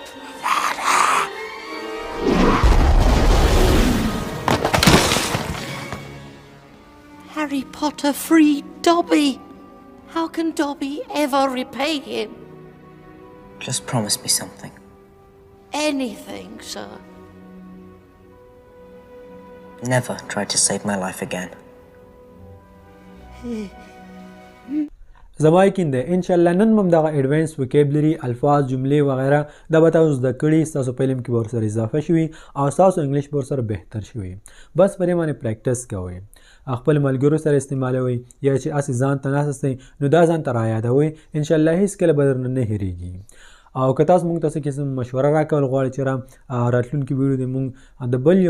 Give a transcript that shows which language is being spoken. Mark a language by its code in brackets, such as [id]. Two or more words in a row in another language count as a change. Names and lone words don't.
[en] Harry Potter freed Dobby. How can Dobby ever repay him? Just promise me something. Anything, sir. Never try to save my life again. [ps] زما یقین دی انشاءالله نن هم دغه [en] advanced vocabulary [ps] الفاظ جملې وغیره دا به تاسو زده کړي ستاسو په علم کې به ورسره اضافه شوي او ستاسو انګلیش به ورسره بهتر شوي بس په دې باندې پریکټس کوئ خپل ملګرو سره استعمالوئ یا چې هسې ځان ته ناست یاستئ نو دا ځان ته رایادوئ انشاءالله هېڅکله به درنه نه هېرېږي او که تاسو موږ ته څه قسم مشوره راکول غواړئ چې راتلونکي ویډیو د موږ د بل یو